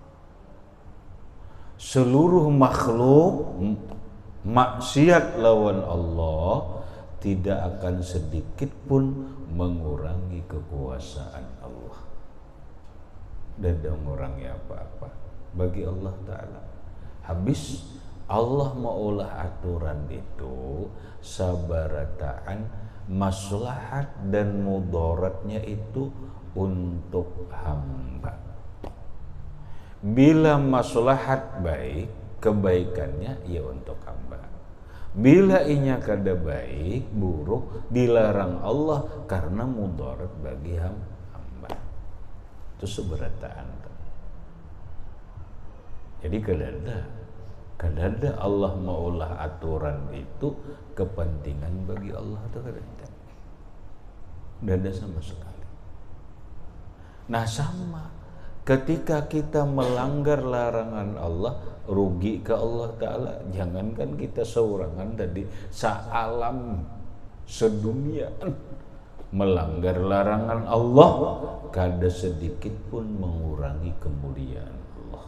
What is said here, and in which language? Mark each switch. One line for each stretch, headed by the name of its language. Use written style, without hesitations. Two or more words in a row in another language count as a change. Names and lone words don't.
Indonesian: Seluruh makhluk maksiat lawan Allah tidak akan sedikit pun mengurangi kekuasaan Allah. Dan mengurangi apa-apa bagi Allah Ta'ala.
Banjar: Habis Allah maulah aturan itu sabarataan maslahat dan mudaratnya itu untuk hamba.
Indonesian: Bila maslahat baik, kebaikannya ya untuk hamba.
Banjar: Bila inya kada baik, buruk, dilarang Allah karena mudarat bagi hamba. Itu sabarataan. Jadi kada ada Allah maulah aturan itu kepentingan bagi Allah atau kada ada sama sekali.
Indonesian: Nah sama ketika kita melanggar larangan Allah, rugi ke Allah Ta'ala.
Banjar: Jangankan kita seorangan tadi, sealam sedunia melanggar larangan Allah, kada sedikit pun mengurangi kemuliaan Allah.